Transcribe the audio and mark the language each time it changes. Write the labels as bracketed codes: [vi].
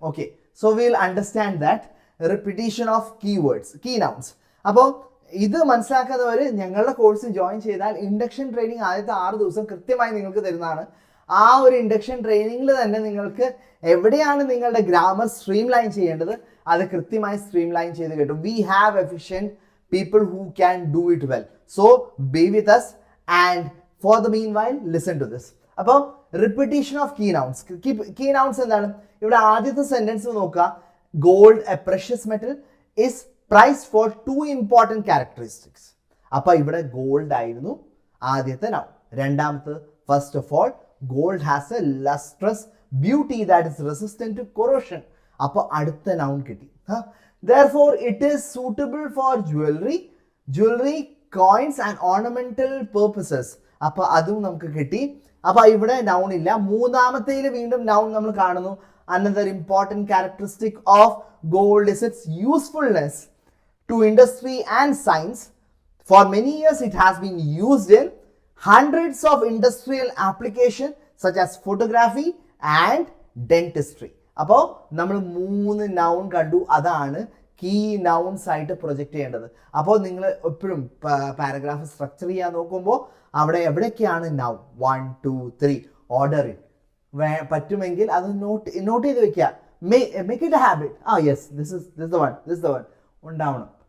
[en] Okay, so will understand that repetition of keywords, key nouns. [ml] അപ്പോൾ ഇത് മനസ്സിലാക്കാത്തവർ ഞങ്ങളുടെ കോഴ്സ് ജോയിൻ ചെയ്താൽ ഇൻഡക്ഷൻ ട്രെയിനിങ് ആദ്യത്തെ 6 ദിവസം കൃത്യമായി നിങ്ങൾക്ക് തരുന്നതാണ്. ആ ഒരു ഇൻഡക്ഷൻ ട്രെയിനിങ്ങിൽ തന്നെ നിങ്ങൾക്ക് എവിടെയാണ് നിങ്ങളുടെ ഗ്രാമർ സ്ട്രീം ലൈൻ ചെയ്യേണ്ടത് അത് കൃത്യമായി സ്ട്രീം ലൈൻ ചെയ്ത് കിട്ടും. [en] We have efficient people who can do it well. So be with us and for the meanwhile listen to this. അപ്പോൾ repetition of key nouns. Key nouns എന്താണ്? [ml] ഇവിടെ ആദ്യത്തെ സെന്റൻസ് നോക്കുക. [en] Gold a precious metal is prized for 2 important characteristics. [ml] അപ്പോൾ ഇവിടെ gold ആയിരുന്നു ആദ്യത്തെ noun. രണ്ടാമത്തെ, [en] First of all gold has a lustrous beauty that is resistant to corrosion. [ml] അപ്പോൾ അടുത്ത നൗൺ കിട്ടി. [en] Therefore, it is suitable for jewelry, coins and ornamental purposes. [ml] അപ്പോൾ അതും നമുക്ക് കിട്ടി. അപ്പോൾ ഇവിടെ നൗൺ ഇല്ല. മൂന്നാമത്തേൽ വീണ്ടും നൗൺ നമ്മൾ കാണുന്നു. [en] Another important characteristic of gold is its usefulness to industry and science. For many years, it has been used in hundreds of industrial applications such as photography and dentistry. [ml] അപ്പോൾ നമ്മൾ 3 noun കണ്ടു. അതാണ് key nouns ആയിട്ട് project ചെയ്യേണ്ടത്. അപ്പോൾ നിങ്ങൾ എപ്പോഴും paragraph structure ചെയ്യാൻ നോക്കുമ്പോൾ അവിടെ എവിടെയൊക്കെയാണ് നൗൺ 1, 2, 3 ഓർഡർ പറ്റുമെങ്കിൽ അത് നോട്ട് ചെയ്ത് വെക്കുക. [en] Make it a habit. Yes this is the one ഉണ്ടാവണം.